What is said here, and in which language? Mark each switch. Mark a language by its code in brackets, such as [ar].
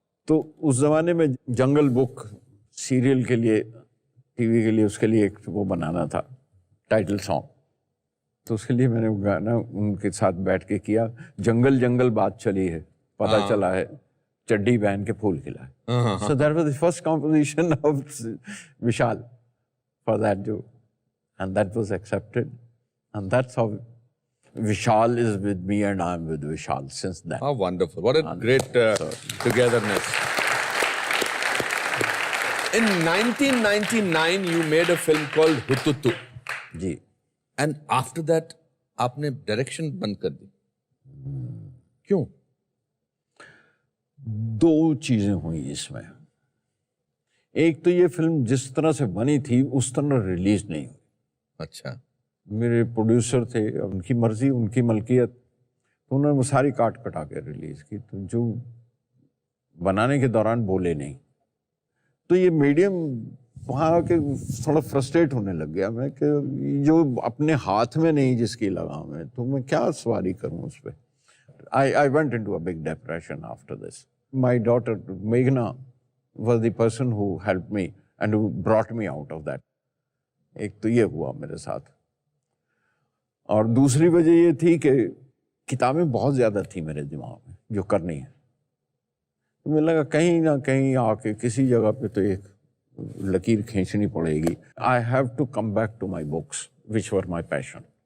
[hi] तो उस ज़माने में जंगल बुक सीरियल के लिए, टीवी के लिए, उसके लिए एक वो बनाना था टाइटल सॉन्ग. तो उसके लिए मैंने वो गाना उनके साथ बैठ के किया. जंगल जंगल बात चली है, पता चला है चड्डी पहन के फूल खिला. [en] So that was the first composition of Vishal for that do, and that was accepted, and that's how Vishal is with me and I'm with Vishal since then. How wonderful. What a great togetherness. In 1999 you made a film called Hututu. [hi] Ji. [en] And after that [hi] आपने direction बंद कर दी. क्यों? दो चीजें हुई इसमें. एक तो ये फिल्म जिस तरह से बनी थी उस तरह रिलीज नहीं हुई. अच्छा. मेरे प्रोड्यूसर थे, उनकी मर्जी, उनकी मलकियत, तो उन्होंने वो सारी काट कटा के रिलीज की. तो जो बनाने के दौरान बोले नहीं, तो ये मीडियम वहाँ के थोड़ा फ्रस्ट्रेट होने लग गया मैं कि जो अपने हाथ में नहीं जिसकी लगाम है तो मैं क्या सवारी करूँ उस पर. [en] I went into a big depression after this. My daughter मेघना was the person who helped me and who brought me out of that. [hi] एक तो ये हुआ मेरे साथ. और दूसरी वजह ये थी कि किताबें बहुत ज़्यादा थी मेरे दिमाग में जो करनी है. तो मुझे लगा कहीं ना कहीं आके किसी जगह पे तो एक लकीर खींचनी पड़ेगी. [en] I have to come back to my books which were my passion.